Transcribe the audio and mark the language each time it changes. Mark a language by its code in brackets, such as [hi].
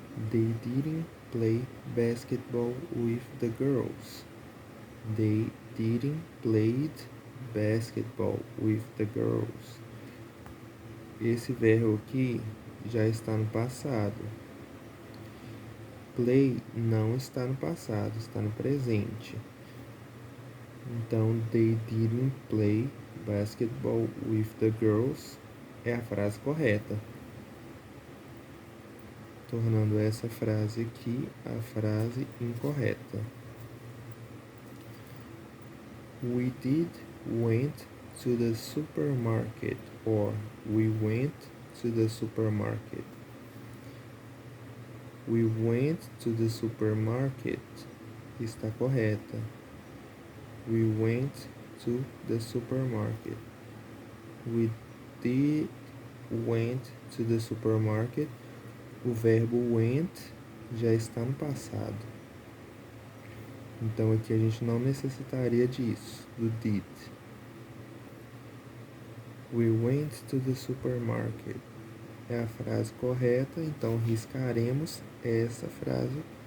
[en] They didn't play basketball with the girls. They didn't play basketball with the girls. [pt] Esse verbo aqui já está no passado. Play não está no passado, está no presente. Então, [en] they didn't play basketball with the girls [pt] é a frase correta, tornando essa frase aqui a frase incorreta. [en] We did went to the supermarket, or we went to the supermarket. We went to the supermarket [pt] está correta. [en] We went to the supermarket. We did went to the supermarket. [pt] O verbo went já está no passado. Então aqui a gente não necessitaria disso, do did. [en] We went to the supermarket. [pt] É a frase correta, então riscaremos essa frase.